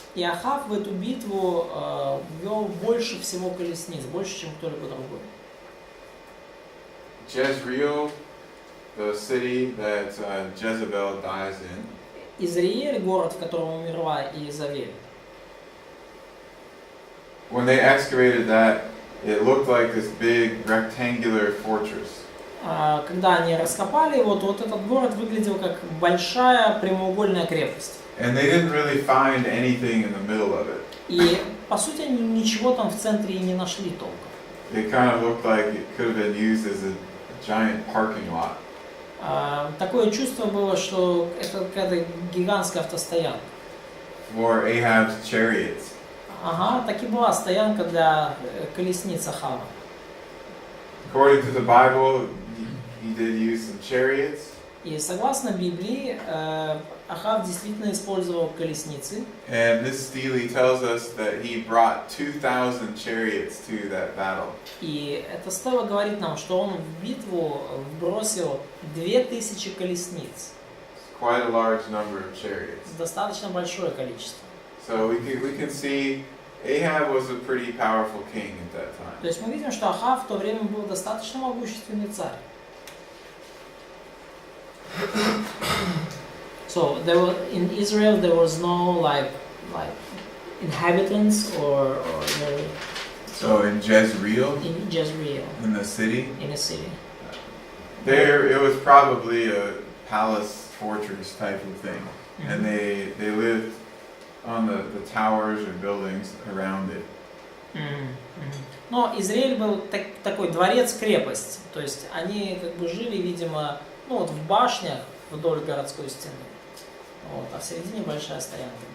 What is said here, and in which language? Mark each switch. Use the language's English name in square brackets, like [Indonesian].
[Russian] И Ахав в эту битву ввел больше всего колесниц, больше, чем кто-либо другой. [English] Jezreel, the city that Jezebel dies in. [Russian] Израиль, город, в котором умерла Иезавель. [English] When they excavated that, it looked like this big rectangular fortress. [Russian] Когда они раскопали его, то вот этот город выглядел как большая прямоугольная крепость. [English] And they didn't really find anything in the middle of it. [Russian] И, по сути, они ничего там в центре и не нашли толком. [English] It kind of looked like it could have been used as a giant parking lot. [Russian] Такое чувство было, что это какая-то гигантская автостоянка. [English] For Ahab's chariots. [Russian] Ага, так и была стоянка для колесниц Ахава. [English] According to the Bible, he did use some chariots. [Russian] И согласно Библии, Ахав действительно использовал колесницы. [English] And this stele tells us that he brought 2,000 chariots to that battle. [Russian] И эта стела говорит нам, что он в битву вбросил 2000 колесниц. [English] It's quite a large number of chariots. [Russian] Достаточно большое количество. [English] So we can see Ahab was a pretty powerful king at that time. [Russian] То есть мы видим, что Ахав в то время был достаточно могущественный царь. [English] So in Israel there was no like inhabitants or So in Jezreel, in Jezreel, in the city, in a city. there it was probably a palace fortress type of thing. And they lived on the towers or buildings around it. [Russian] Но Израиль был такой дворец-крепость, то есть они как бы жили, видимо, ну вот в башнях вдоль городской стены, вот, а в середине большая стоянка.